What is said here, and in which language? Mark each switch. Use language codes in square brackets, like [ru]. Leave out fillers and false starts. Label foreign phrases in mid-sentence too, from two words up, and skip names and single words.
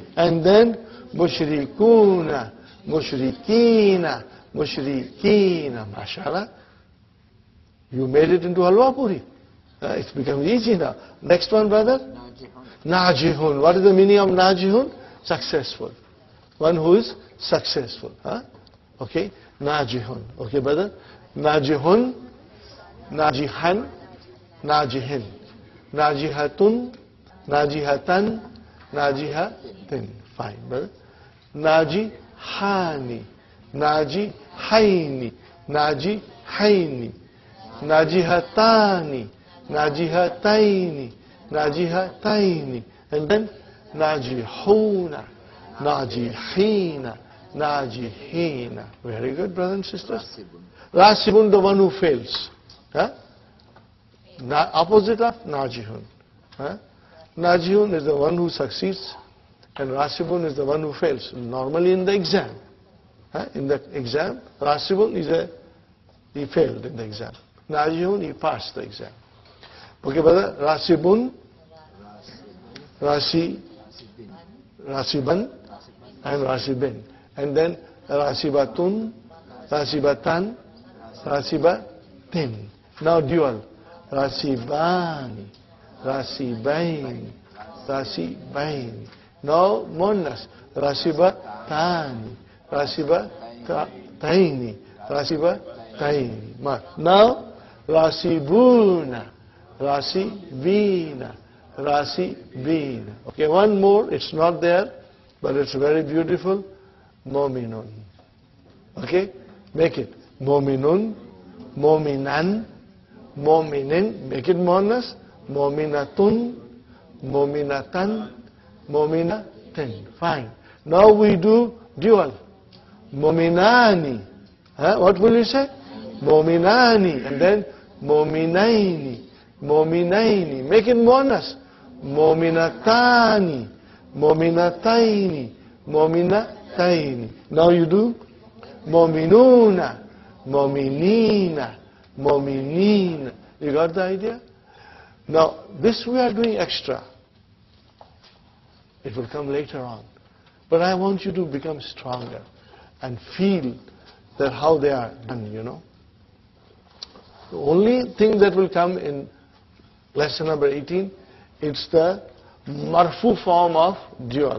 [ar] And then مشركون، مشركين، مشركين. MashaAllah. [en] You made it into Halwa Puri. It's become easy now. Next one, brother. Najihun. What is the meaning of Najihun? Successful. One who is successful. Okay. Najihun. Okay, brother. [ar] ناجحٌ، ناجحًا، ناجحٍ. ناجحةٌ، ناجحةً، ناجحةٍ. [en] Fine, brother. [ar] ناجحانِ، ناجحَيْنِ، ناجحَيْنِ. ناجحتانِ، ناجحتَيْنِ، ناجحتَيْنِ. And then ناجحون، ناجحين، ناجحين. [en] Very good, brothers and sisters. Rasibun, the one who fails. Opposite of Najihun. Najihun is the one who succeeds, and Rasibun is the one who fails. Normally in the exam. In the exam, Rasibun he failed in the exam. Najihun, he passed the exam. Okay, brother, [ar] راسبٌ، راسبًا, [en] and Rasibin. And then [ar] راسبةٌ، راسبةً، راسبةٍ. [en] Now dual. [ar] راسبانِ، راسبَيْنِ، راسبَيْنِ. [en] Now monas. [ar] راسبتانِ، راسبتَيْنِ، راسبتَيْنِ. Now راسبون، راسبين، راسبين. [en] Okay, one more. It's not there, but it's very beautiful. Mominun. Okay, make it. [ar] مؤمنٌ، مؤمنًا، مؤمنٍ. [en] Make it monas. [ar] مؤمنةٌ، مؤمنةً، مؤمنةٍ. [en] Fine. Now we do dual. Mominani. What will you say? Mominani. And then [ar] مؤمنَيْنِ. مؤمنَيْنِ. [en] Make it monas. [ar] مؤمنتانِ. مؤمنتَيْنِ. Mominataini. [en] Now you do Mominuna. [ar] مؤمنين. مؤمنين. [en] You got the idea? Now, this we are doing extra. It will come later on. But I want you to become stronger and feel that how they are done, you know. The only thing that will come in lesson number 18, it's the marfu form of dual.